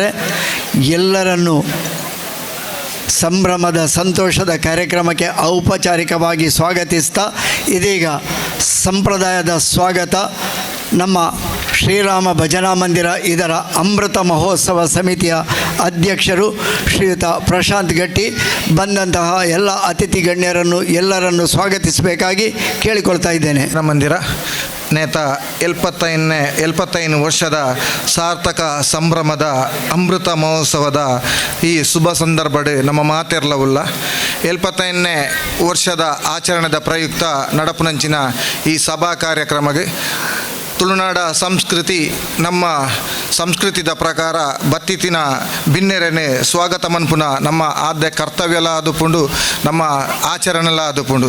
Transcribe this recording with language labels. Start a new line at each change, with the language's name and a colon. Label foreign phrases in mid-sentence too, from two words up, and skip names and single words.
Kannada: ಎಲ್ಲರನ್ನು ಸಂಭ್ರಮದ ಸಂತೋಷದ ಕಾರ್ಯಕ್ರಮಕ್ಕೆ ಔಪಚಾರಿಕವಾಗಿ ಸ್ವಾಗತಿಸ್ತಾ ಇದೀಗ ಸಂಪ್ರದಾಯದ ಸ್ವಾಗತ ನಮ್ಮ ಶ್ರೀರಾಮ ಭಜನಾ ಮಂದಿರ ಇದರ ಅಮೃತ ಮಹೋತ್ಸವ ಸಮಿತಿಯ ಅಧ್ಯಕ್ಷರು ಶ್ರೀಯುತ ಪ್ರಶಾಂತ್ ಗಟ್ಟಿ ಬಂದಂತಹ ಎಲ್ಲ ಅತಿಥಿ ಗಣ್ಯರನ್ನು ಎಲ್ಲರನ್ನು ಸ್ವಾಗತಿಸಬೇಕಾಗಿ ಕೇಳಿಕೊಳ್ತಾ ಇದ್ದೇನೆ.
Tulu: ಮಂದಿರ ನೇತ 75 ವರ್ಷದ ಸಾರ್ಥಕ ಸಂಭ್ರಮದ ಅಮೃತ ಮಹೋತ್ಸವದ ಈ ಶುಭ ಸಂದರ್ಭಡ್ ನಮ್ಮ ಮಾತೆರ್ಲವುಲ್ಲ 75ನೇ ವರ್ಷದ ಆಚರಣೆದ ಪ್ರಯುಕ್ತ ನಡಪುನಂಚಿನ ಈ ಸಭಾ ಕಾರ್ಯಕ್ರಮಕ್ಕೆ ತುಳುನಾಡ ಸಂಸ್ಕೃತಿ ನಮ್ಮ ಸಂಸ್ಕೃತಿದ ಪ್ರಕಾರ ಬತ್ತಿತಿನ ಬಿನ್ನೆರೆನೆ ಸ್ವಾಗತ ಮನ್ಪುನ ನಮ್ಮ ಆದ್ಯ ಕರ್ತವ್ಯಲ ಆದುಪುಂಡು ನಮ್ಮ ಆಚರಣೆಲ ಆದುಪುಂಡು.